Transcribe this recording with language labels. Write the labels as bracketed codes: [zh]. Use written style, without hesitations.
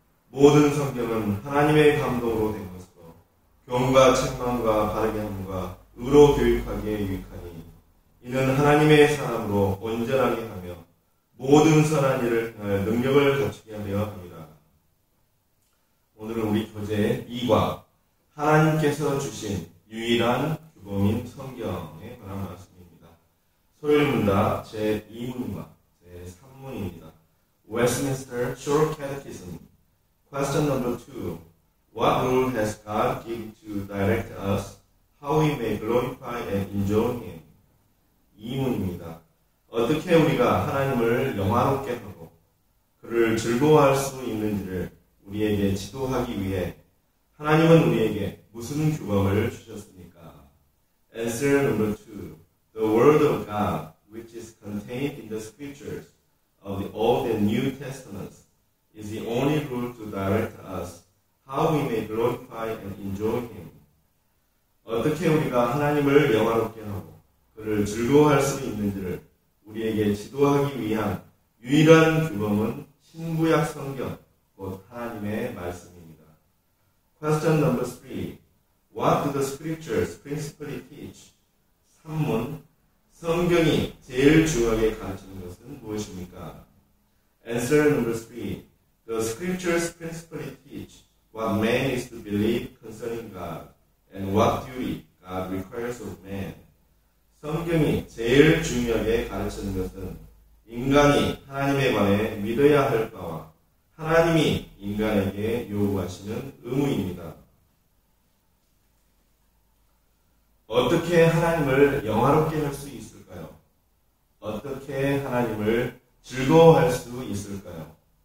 [ko] 모든 성경은 하나님의 감동으로 된 것으로 교훈과 책망과 바르게 함과 의로 교육하기에 유익하니 이는 하나님의 사람으로 온전하게 하며 모든 선한 일을 행할 능력을 갖추게 하려 합니다. 오늘은 우리 교재 2과 하나님께서 주신 유일한 규범인 성경에 관한 말씀입니다. 소일문답 제2문과 제3문입니다. [en] Westminster Short Catechism Question number 2. What rule has God given to direct us how we may glorify and enjoy Him? [ko] 2문입니다. 어떻게 우리가 하나님을 영화롭게 하고 그를 즐거워할 수 있는지를 우리에게 지도하기 위해 하나님은 우리에게 무슨 규범을 주셨습니까? [en] Answer number 2. The Word of God, which is contained in the Scriptures of the Old and New Testaments, is the only rule to direct us how we may glorify and enjoy Him. [ko] 어떻게 우리가 하나님을 영화롭게 하고 그를 즐거워할 수 있는지를 우리에게 지도하기 위한 유일한 규범은 신구약 성경, 곧 하나님의 말씀입니다. [en] Question number 3. What do the scriptures principally teach? [ko] 3문. 성경이 제일 중요하게 가르치는 것은 무엇입니까? [en] Answer number 3. The scriptures principally teach what man is to believe concerning God and what duty God requires of man. [ko] 성경이 제일 중요하게 가르치는 것은 인간이 하나님에 관해 믿어야 할 바와 하나님이 인간에게 요구하시는 의무입니다. 어떻게 하나님을 영화롭게 할 수 있을까요? 어떻게 하나님을 즐거워할 수 있을까요?